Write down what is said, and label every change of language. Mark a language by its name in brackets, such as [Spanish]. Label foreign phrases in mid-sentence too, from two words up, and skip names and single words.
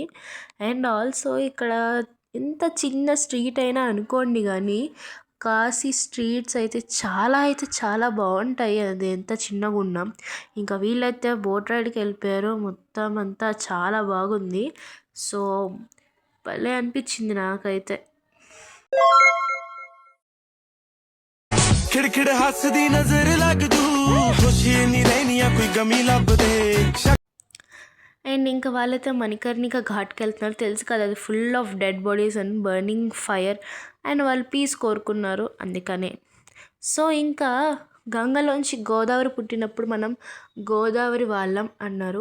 [English] and also [Telugu] ఇక్కడ ఎంత చిన్న స్ట్రీట్ అయినా అనుకోండి, కానీ కాశీ స్ట్రీట్స్ అయితే చాలా బాగుంటాయి. అది ఎంత చిన్నగా ఉన్నా. ఇంకా వీళ్ళైతే [English] boat rideకి [Telugu] వెళ్ళిపోయారు. మొత్తం అంతా చాలా బాగుంది. సో, భలే అనిపించింది నాకైతే. [Punjabi] ਖਿੜਖਿੜ ਹੱਸਦੀ ਨਜ਼ਰ ਲੱਗ ਜੂ ਖ਼ੁਸ਼ੀ ਨਹੀਂ ਰਹਿਣੀ ਕੋਈ ਗ਼ਮੀ ਲੱਭ ਦੇ. [Telugu] అండ్ ఇంకా వాళ్ళైతే మణికర్ణిక ఘాట్కి వెళ్తున్నారు. తెలుసు కదా, అది [English] full of dead bodies and burning fire. [Telugu] అండ్ వాళ్ళు పీస్ కోరుకున్నారు అందుకనే. సో, ఇంకా గంగలోంచి గోదావరి పుట్టినప్పుడు మనం గోదావరి వాళ్ళం అన్నారు.